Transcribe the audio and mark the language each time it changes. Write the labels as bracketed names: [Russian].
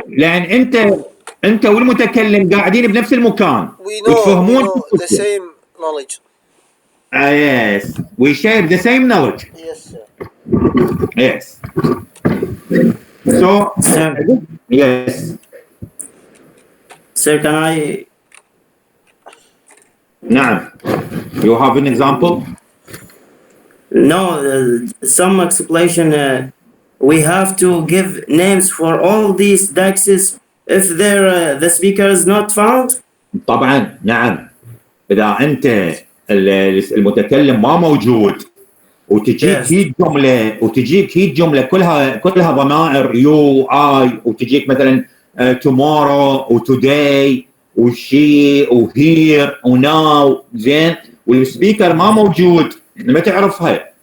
[Arabic] لأن أنت والمتكلم قاعدين بنفس المكان. [English] We know the same knowledge. Yes. We share the same knowledge. Yes, sir. Yes. So, yes. Sir, can I? [Arabic] نعم. [English] You have an example? No, some explanation. We have to give names for all these dexes if the speaker is not found. [Arabic] طبعا نعم. إذا أنت المتكلم ما موجود وتجيك هي جملة كلها ضمائر [English] you I [Arabic] وتجيك مثلا tomorrow و today وشي وهير وناو، زين، والسبيكر ما موجود، ما تعرفها.